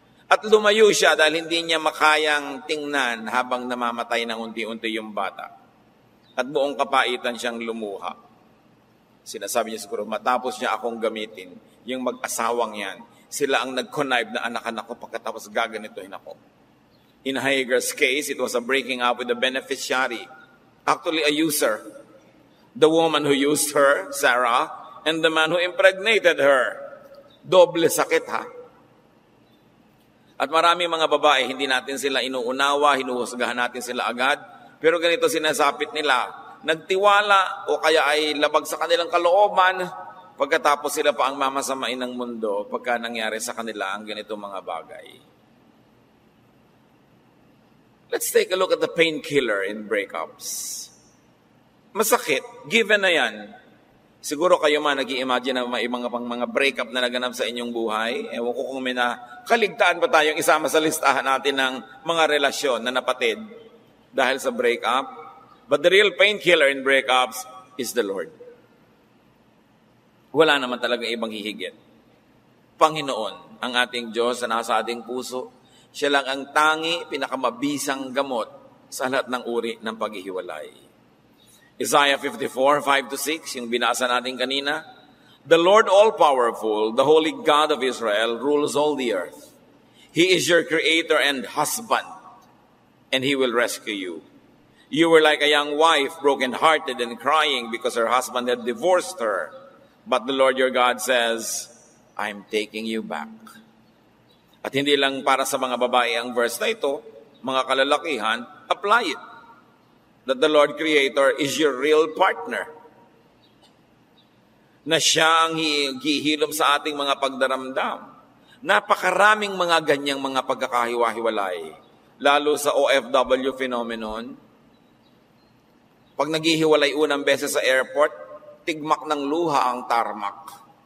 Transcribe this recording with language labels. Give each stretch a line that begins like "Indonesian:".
Filipino: At lumayo siya dahil hindi niya makayang tingnan habang namamatay ng unti-unti yung bata. At buong kapaitan siyang lumuha. Sinasabi niya siguro, matapos niya akong gamitin, yung mag-asawang yan, sila ang nag-connive na anakan ako pagkatapos gaganituhin ako.
English: In Hagar's case, it was a breaking up with the beneficiary, actually a user. The woman who used her, Sarah, and the man who impregnated her.
Filipino: Doble sakit, ha? At marami mga babae, hindi natin sila inuunawa, hinuhusgahan natin sila agad. Pero ganito sinasapit nila, nagtiwala o kaya ay labag sa kanilang kalooban, pagkatapos sila pa ang mamasamain ng mundo pagka nangyari sa kanila ang ganito mga bagay.
English: Let's take a look at the painkiller in breakups.
Filipino: Masakit, given na yan. Siguro kayo man nag-i-imagine na may mga breakup na naganap sa inyong buhay. Ewan ko kung may nakaligtaan pa tayong isama sa listahan natin ng mga relasyon na napatid dahil sa breakup.
English: But the real painkiller in breakups is the Lord.
Filipino: Wala naman talaga ibang hihigit. Panginoon, ang ating Diyos na nasa ating puso, siya lang ang tangi, pinakamabisang gamot sa lahat ng uri ng paghihiwalay. Isaiah 54, 5-6, yung binasa natin kanina.
English: The Lord all-powerful, the Holy God of Israel, rules all the earth. He is your creator and husband, and He will rescue you. You were like a young wife, broken-hearted and crying because her husband had divorced her. But the Lord your God says, I'm taking you back.
Filipino: At hindi lang para sa mga babae ang verse na ito, mga kalalakihan,
English: apply it. That the Lord Creator is your real partner.
Filipino: Na siya ang hihilom sa ating mga pagdaramdam. Napakaraming mga ganyang mga pagkakahiwa-hiwalay. Lalo sa OFW phenomenon. Pag naghihiwalay unang beses sa airport, tigmak ng luha ang tarmac.